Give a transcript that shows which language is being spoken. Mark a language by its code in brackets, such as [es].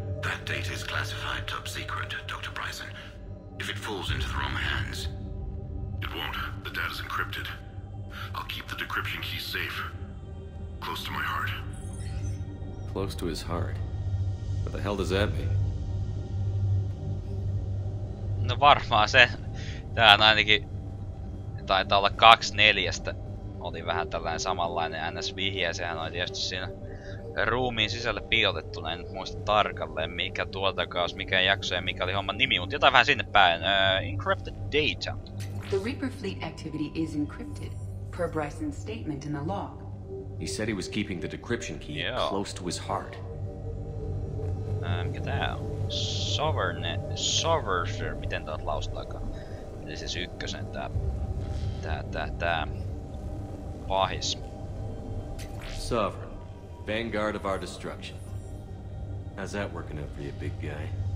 [en] That data is classified top secret, Dr. Bryson. If it falls into the wrong hands... It won't. The data's encrypted. I'll keep the decryption key safe. Close to my heart. Close to his heart. What the hell does that mean? [fi] No varmaan se. Tää ainakin taitaa olla 2/4. Oli vähän tällainen samanlainen NS-vihje. Sehän oli tietysti siinä ruumiin sisälle piilotettuna. En nyt muista tarkalleen mikä tuotantokaus, mikä jakso ja mikä oli homman nimi, mutta jotain vähän sinne päin. [en] Encrypted data. The Reaper fleet activity is encrypted, per Bryson's statement in the log. He said he was keeping the decryption key close to his heart. [fi] Mikä tää on? Sovereign, miten tää laustaakaan? Eli siis ykkösen tää pahis. [en] Sovereign, vanguard of our destruction. How's that working out for you, big guy?